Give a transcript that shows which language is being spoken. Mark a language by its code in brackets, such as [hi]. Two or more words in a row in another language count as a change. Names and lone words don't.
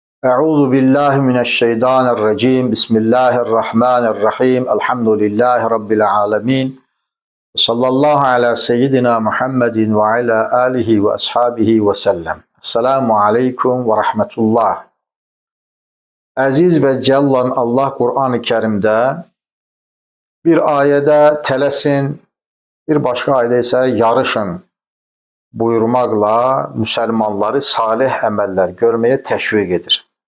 [ar] أعوذ بالله من الشيطان الرجيم. بسم الله الرحمن الرحيم. الحمد لله رب العالمين. صلى الله على سيدنا محمد وعلى آله وأصحابه وسلم. السلام عليكم ورحمة الله. [az] Əziz və cəlil olan Allah Qur'an-ı Kərimdə bir ayədə tələsin, bir başqa ayədə isə yarışın buyurmaqla müsəlmanları salih əməllər görməyə təşviq edir.